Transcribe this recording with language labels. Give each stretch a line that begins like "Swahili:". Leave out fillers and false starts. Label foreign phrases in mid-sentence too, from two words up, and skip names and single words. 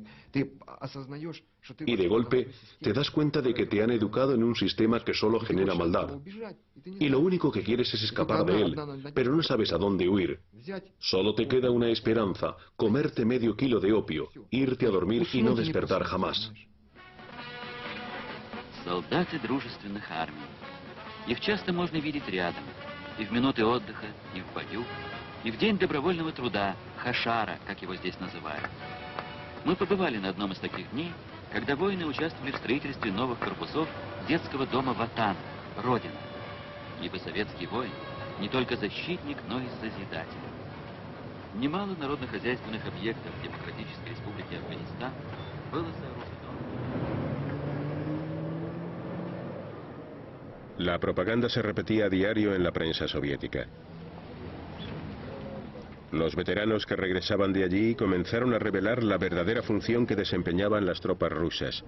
Spanish: Y de golpe te das cuenta de que te han educado en un sistema que solo genera maldad. Y lo único que quieres es escapar de él, pero no sabes a dónde huir. Solo te queda una esperanza, comerte medio kilo de opio, irte a dormir y no despertar jamás.
Russian: Солдаты дружественных армий. Их часто можно видеть рядом, и в минуты отдыха, и в бою. и в День добровольного труда, Хашара, как его здесь называют. Мы побывали на одном из таких дней, когда воины участвовали в строительстве новых корпусов детского дома Ватан, Родина. Ибо советский воин не только защитник, но и созидатель. Немало народно-хозяйственных объектов Демократической Республики Афганистан было сооружено.
Spanish: La propaganda se repetía a diario en la prensa soviética. Los veteranos que regresaban de allí comenzaron a revelar la verdadera función que desempeñaban las tropas rusas.